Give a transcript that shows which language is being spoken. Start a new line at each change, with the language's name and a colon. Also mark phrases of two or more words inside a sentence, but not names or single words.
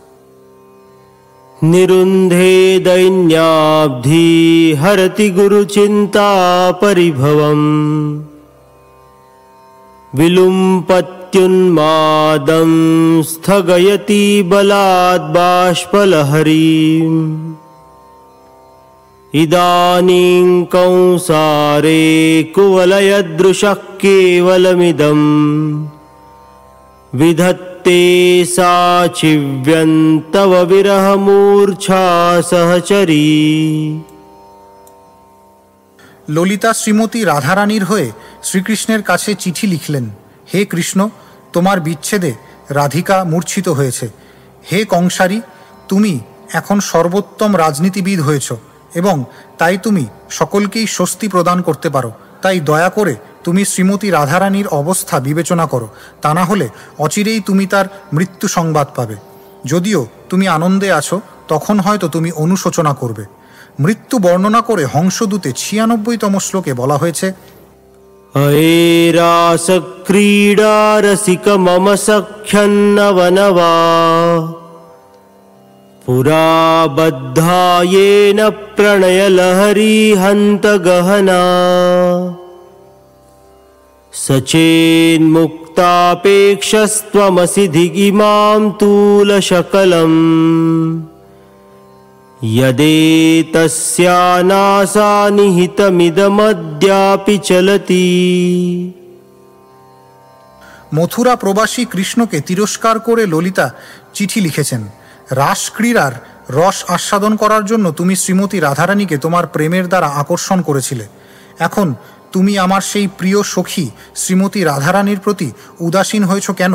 Sanskrit: নিরুন্ধে দৈন্যাব্ধি হরতি গুরুচিন্তা পরিভবম বিলুম্পত্যুন্মাদং স্থগয়তি বলাৎ বাষ্পলহরীম ইদানীং কৌসারে কুবলয়দৃশঃ কেবলমিদং विधत्ते साचिव्यन्तव विरहमूर्च्छा सहचरी।
Bangla: ললিতা শ্রীমতী রাধারানীর হয়ে শ্রীকৃষ্ণের কাছে চিঠি লিখলেন, হে কৃষ্ণ, তোমার বিচ্ছেদে রাধিকা মূর্ছিত হয়েছে। হে কংসারী, তুমি এখন সর্বোত্তম রাজনীতিবিদ হয়েছ এবং তাই তুমি সকলকেই স্বস্তি প্রদান করতে পারো। তাই দয়া করে তুমি শ্রীমতী রাধারানীর অবস্থা বিবেচনা করো, তা না হলে অচিরেই তুমি তার মৃত্যু সংবাদ পাবে। যদিও তুমি আনন্দে আছো, তখন হয়তো তুমি অনুশোচনা করবে। মৃত্যু বর্ণনা করে হংসদূতে ৯৬তম শ্লোকে বলা হয়েছে,
Sanskrit: अयेरास क्रीडा रसिक मम सख्यन्नवनवा पुरा बद्धायेन प्रणय लहरी हन्त गहना सचेन्मुक्तापेक्षस्त्वमसि धिगिमां तूलशकलम् यदेतस्यानासा निहितमिदमद्यापि चलति।
Bangla: মথুরা প্রবাসী কৃষ্ণকে তিরস্কার করে ললিতা চিঠি লিখেছেন। রাসক্রীড়ার রস আস্বাদন করার জন্য তুমি শ্রীমতী রাধারানীকে তোমার প্রেমের দ্বারা আকর্ষণ করেছিলে। এখন তুমি আমার সেই প্রিয় সখী শ্রীমতী রাধারানীর প্রতি উদাসীন হয়েছ কেন?